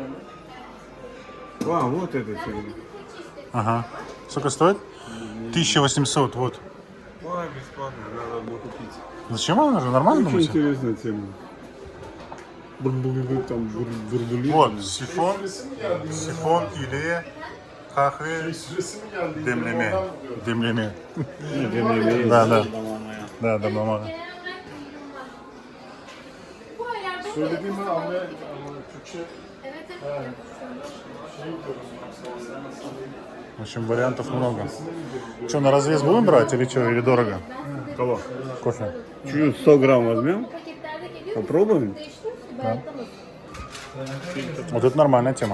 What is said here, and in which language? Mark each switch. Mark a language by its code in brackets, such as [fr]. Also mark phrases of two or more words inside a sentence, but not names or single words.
[ru] А, вот этот. Ага. Сколько стоит? 1800, вот. Ой, бесплатно, надо было купить. Зачем она нужна? Нормально Очень думаете? интересная тема. Там бурбулит. Вот, сифон или [tr] kahve demleme. Demleme. [ru] Да, да. Да, да, мама. [tr] Söylediğimi anlayan Türkçe [ru] В общем, вариантов много. Что, на развес будем брать или что, или дорого? Кого? Кофе. Чуть 100 грамм возьмем. Попробуем? Вот это нормальная тема.